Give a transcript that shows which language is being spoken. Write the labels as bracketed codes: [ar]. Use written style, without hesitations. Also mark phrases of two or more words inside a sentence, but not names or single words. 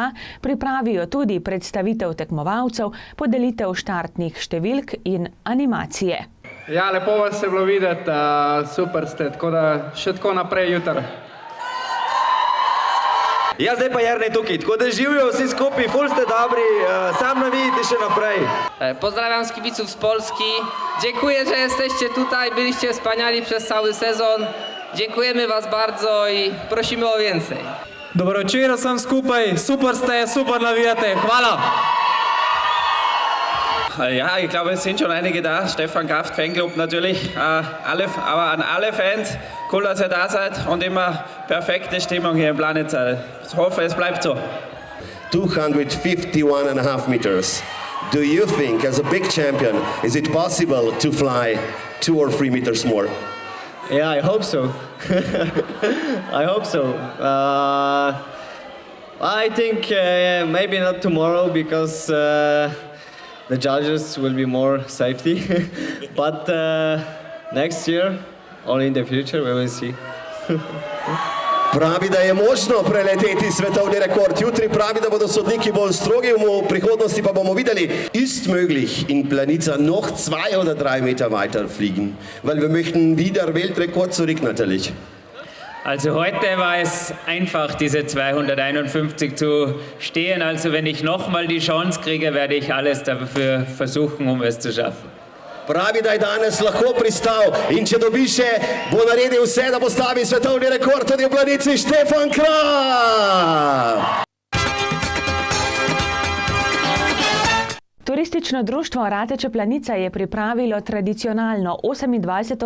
[sl] Pripravijo tudi predstavitev tekmovalcev, podelitev štartnih številk in animacije. Ja, lepo vas je bilo videti, super ste, tako da še tako naprej jutri. Ja, zdaj pa Jernej tukaj, tako da živijo vsi skupaj, ful ste dobri, sam navijite še naprej. [pl] Pozdrawiam z kibiców z Polski. Dziękuję, że jesteście tutaj, byliście wspaniali przez cały sezon. Dziękujemy was bardzo i prosimy o więcej. [sl] Dobro večer vsem skupaj, super ste, super navijate, hvala. [de] Ja, ich glaube, es sind schon einige da. Stefan Kraft, Fanclub natürlich. Aber an alle Fans, cool, dass ihr da seid und immer perfekte Stimmung hier in Planica. Ich hoffe, es bleibt so. [en] 251.5 meters. Do you think, as a big champion, is it possible to fly 2 or 3 meters more? Yeah, I hope so. I hope so. I think maybe not tomorrow because the judges will be more safety. But next year, or in the future, we will see. [sl] Pravi, da je možno preleteti svetovni rekord. Jutri pravi, da bodo sodniki bolj strogi, v prihodnosti pa bomo videli, [de] ist möglich in Planica noch 2 oder 3 Meter weiter fliegen, weil wir möchten wieder Weltrekord zurück natürlich. Also heute war es einfach, diese 251 zu stehen. Also wenn ich nochmal die Chance kriege, werde ich alles dafür versuchen, um es zu schaffen. [sl] Pravi, da je danes lahko pristal in če dobi še, bo naredil vse, da postavi svetovni rekord tudi v Planici Štefan Kraft. Turistično društvo Rateče Planica je pripravilo tradicionalno 28.